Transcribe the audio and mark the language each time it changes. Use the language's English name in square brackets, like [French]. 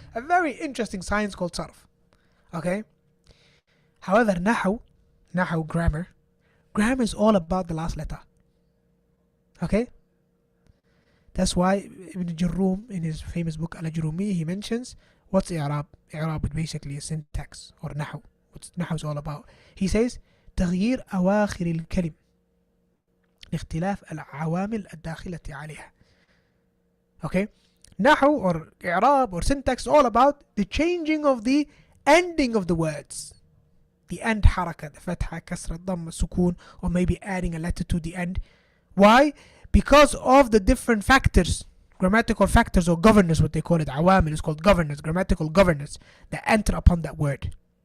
[English] A very interesting science called sarf. Okay? However, nahu, grammar is all about the last letter. Okay? That's why Ibn Jarrum, in his famous book Al-Ajrumi, he mentions what's i'rab. I'rab is basically a syntax, or nahu. What nahu is all about. He says [Arabic] تغيير أواخر الكلم لاختلاف العوامل الداخلة عليها. [English] Okay? Nahu or i'rab or syntax is all about the changing of the ending of the words. The end haraka, the fatha, kasra, dhamma, sukoon, or maybe adding a letter to the end. Why? Because of the different factors, grammatical factors or governors, what they call it, awamil is called governors, grammatical governors that enter upon that word.